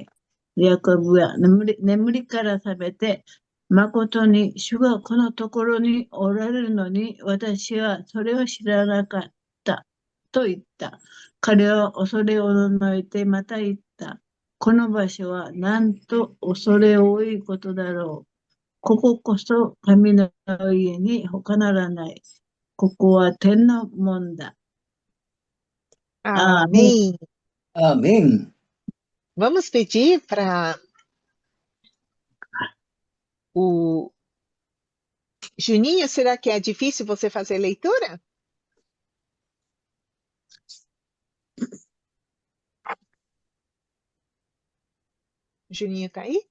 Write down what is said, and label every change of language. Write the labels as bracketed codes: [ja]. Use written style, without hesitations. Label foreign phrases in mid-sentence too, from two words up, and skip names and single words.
[ja] ヤコブは眠りから覚めて、誠に主がこのところにおられるのに、私はそれを知らなかったと言った。彼は恐れをののいてまた言った。この場所はなんと恐れ多いことだろう。こここそ神の家に他ならない。ここは天の門だ。 [pt] Amém. Amém. Vamos pedir para o Juninho, será que é difícil você fazer leitura? Juninho tá aí?